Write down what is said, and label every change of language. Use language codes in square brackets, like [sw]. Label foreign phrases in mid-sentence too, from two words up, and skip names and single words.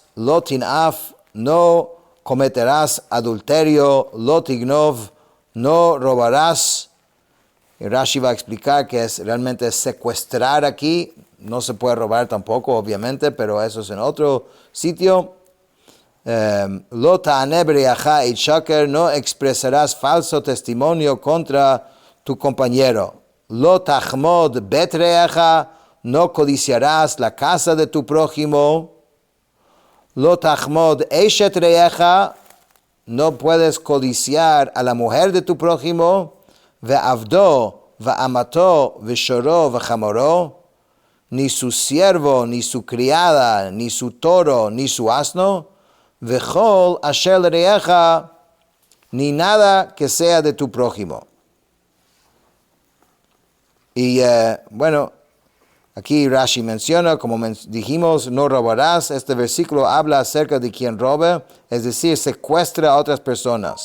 [he] לא תנאף, [es] no cometerás adulterio. [he] לא תגנוב, [es] no robarás. Y Rashi va a explicar que es realmente secuestrar aquí. No se puede robar tampoco, obviamente, pero eso es en otro sitio. [he] לא תענה ברעך עד שקר, [es] no expresarás falso testimonio contra tu compañero. [he] לא תחמוד בית רעך, [es] no codiciarás la casa de tu prójimo. [he] לא תחמוד אשת רעך, [es] no puedes codiciar a la mujer de tu prójimo. [he] ועבדו ואמתו ושורו וחמורו, [es] ni su siervo, ni su criada, ni su toro, ni su asno. [he] וכל אשר לרעך, [es] ni nada que sea de tu prójimo. Y bueno, aquí Rashi menciona, como dijimos, no robarás. Este versículo habla acerca de quien roba, es decir, secuestra a otras personas.